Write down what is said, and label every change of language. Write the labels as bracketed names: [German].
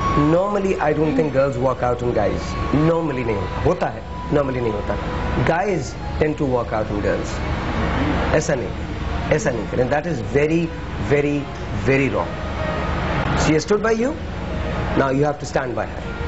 [English] Normally I don't think girls walk out on guys. [Urdu] Normally نہیں ہوتا ہے, normally نہیں ہوتا. [English] Guys tend to walk out on girls. [Urdu] ایسا نہیں کریں. [English] That is very very very wrong. She has stood by you, now you have to stand by her.